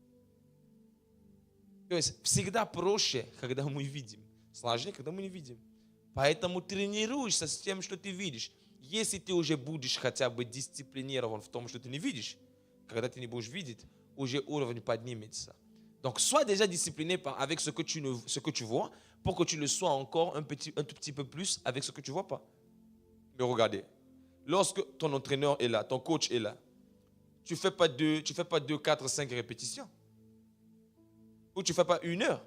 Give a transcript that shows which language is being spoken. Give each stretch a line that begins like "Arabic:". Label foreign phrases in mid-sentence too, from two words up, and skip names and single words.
Russian: То есть всегда проще, когда мы видим. Сложнее, когда мы не видим. Поэтому тренируешься с тем, что ты видишь. Если ты уже будешь хотя бы дисциплинирован в том, что ты не видишь, когда ты не будешь видеть, уже уровень поднимется.
French: Donc, sois déjà discipliné avec ce que tu vois, pour que tu le sois encore un tout petit peu plus avec ce que tu ne vois pas. Mais regardez, lorsque ton entraîneur est là, ton coach est là, tu ne fais pas 2, 4, 5 répétitions. Ou tu ne fais pas 1 heure.